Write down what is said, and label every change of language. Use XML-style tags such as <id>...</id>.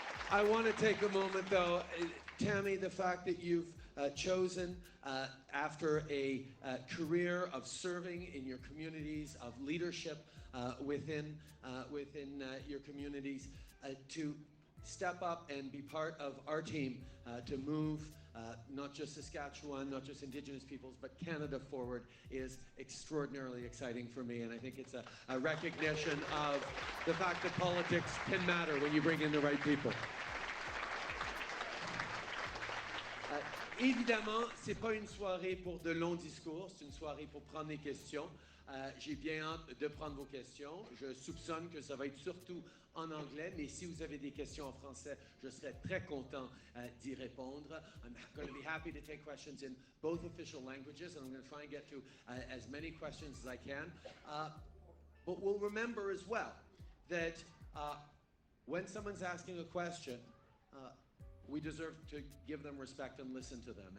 <en>I want to take a moment, though, Tammy, the fact that you've chosen, after a career of serving in your communities, of leadership within your communities, to step up and be part of our team to move not just Saskatchewan, not just Indigenous peoples, but Canada forward, is extraordinarily exciting for me. And I think it's a recognition of the fact that politics can matter when you bring in the right people.</en> <fr>Évidemment, c'est pas une soirée pour de longs discours, c'est une soirée pour prendre des questions. J'ai bien hâte de prendre vos questions. Je soupçonne que ça va être surtout en anglais, mais si vous avez des questions en français, je serai très content d'y répondre.</fr> <en>I'm going to be happy to take questions in both official languages, and I'm going to try and get to as many questions as I can. But we'll remember as well that when someone's asking a question, we deserve to give them respect and listen to them.</en>